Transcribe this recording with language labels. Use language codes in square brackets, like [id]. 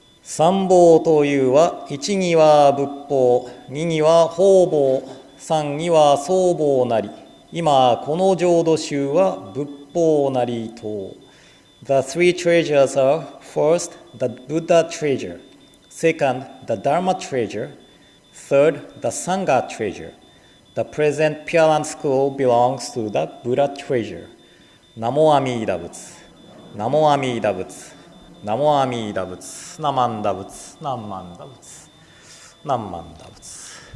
[ja] 三宝というは、一には仏法、二には方宝、三には僧宝なり。今この浄土宗は仏法なりと。 [en] The three treasures are: first, the Buddha treasure; second, the Dharma treasure; third, the Sangha treasure. The present Pure School belongs to the Buddha treasure. [ja] ナモアミーダ仏、ナモアミーダ仏、ナモアミーダ仏、ナマンダ仏、ナンマンダ仏、ナンマンダ仏。